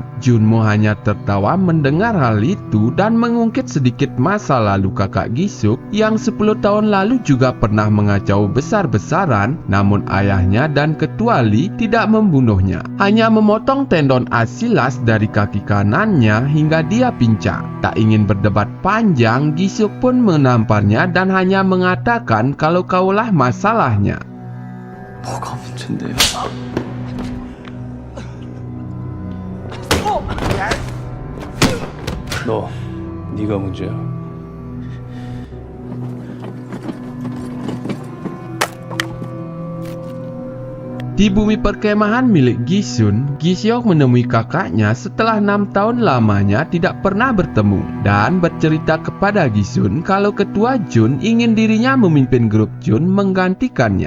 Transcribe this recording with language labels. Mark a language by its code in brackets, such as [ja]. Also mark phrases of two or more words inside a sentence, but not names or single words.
[id] Junmu hanya tertawa mendengar hal itu dan mengungkit sedikit masa lalu kakak Gi-suk yang 10 tahun lalu juga pernah mengacau besar-besaran, namun ayahnya dan ketua Lee tidak membunuhnya, hanya memotong tendon asilas dari kaki kanannya hingga dia pincang. Tak ingin berdebat panjang, Gi-suk pun menamparnya dan hanya mengatakan kalau kaulah masalahnya. [ko] 뭐가 문제인데요? 너, 네가 문제야. [id] Di bumi perkemahan milik Gi-sun, Gi-seok menemui kakaknya setelah 6 tahun lamanya tidak pernah bertemu dan bercerita kepada Gi-sun kalau ketua Jun ingin dirinya memimpin grup Jun menggantikannya.